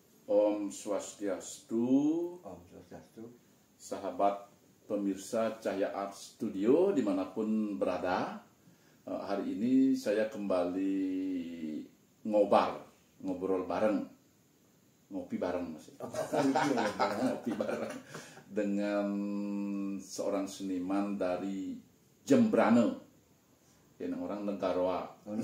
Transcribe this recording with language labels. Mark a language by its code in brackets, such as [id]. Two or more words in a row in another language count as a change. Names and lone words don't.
[id] Om Swastiastu, Om Swastiastu, sahabat pemirsa Cahya Art Studio dimanapun berada. Hari ini saya kembali ngobrol bareng, ngopi bareng maksudnya. Ngopi bareng dengan seorang seniman dari Jembrane, yang orang Negarawa.